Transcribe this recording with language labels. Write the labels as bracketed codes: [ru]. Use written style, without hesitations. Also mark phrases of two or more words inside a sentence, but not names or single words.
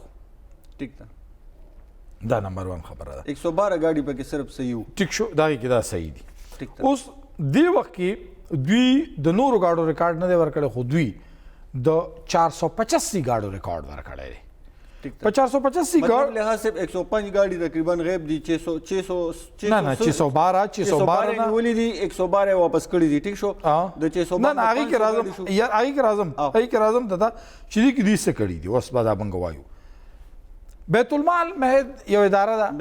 [ps] ټیک ده دا نمبر 1 خبره ده. 112 گاڑی پکې صرف صحیح وو ټیک شو دا کې دا صحیح دي. اوس دی وخت کې دوی د نورو گاډو ریکارډ نه دی ورکړی خو دوی د 485 گاډو ریکارډ ورکړی دی په 485 مطلب [ur] لحاظ سے [ps] 105 گاڑی تقریباً غیب دی 600 نه 612 نه ولی دی 112 واپس کړی دي ټیک شو د 612 نه هغه کې راځم یار هغه کې راځم ددا چې دې کې دې څه کړی دي اوس بعد موږ وایو بیت المال محض یو اداره ده